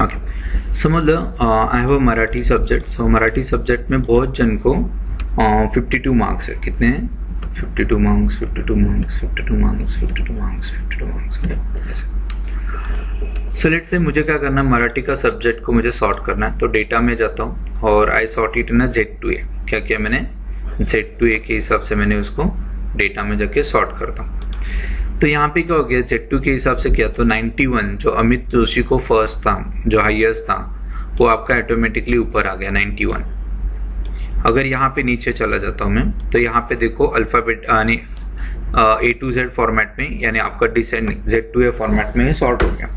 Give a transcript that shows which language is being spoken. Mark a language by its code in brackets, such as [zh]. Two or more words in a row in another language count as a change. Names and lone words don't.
[hi] ओके, समझ लो [en] I have a Marathi subject. [hi] सो [en] Marathi subject [hi] में बहुत जन को 52 मार्क्स है. कितने हैं? [en] 52 marks, 52 marks, 52 marks, 52 marks, 52 marks. [hi] ऐसे. [en] so let's say [hi] मुझे क्या करना है, मराठी का सब्जेक्ट को मुझे सॉर्ट करना है. तो डेटा में जाता हूँ और [en] I sort it in Z2A. [hi] क्या किया मैंने? Z2A के हिसाब से मैंने उसको डेटा में जाके सॉर्ट करता हूँ. तो यहाँ पे क्या हो गया, Z2 के हिसाब से किया तो 91 जो अमित जोशी को फर्स्ट था, जो हाईएस्ट था, वो आपका ऑटोमेटिकली ऊपर आ गया 91. अगर यहाँ पे नीचे चला जाता हूँ मैं, तो यहाँ पे देखो अल्फाबेट यानी [en] A to Z format [hi] में, यानी आपका [en] descending Z2A format [hi] में सॉर्ट हो गया.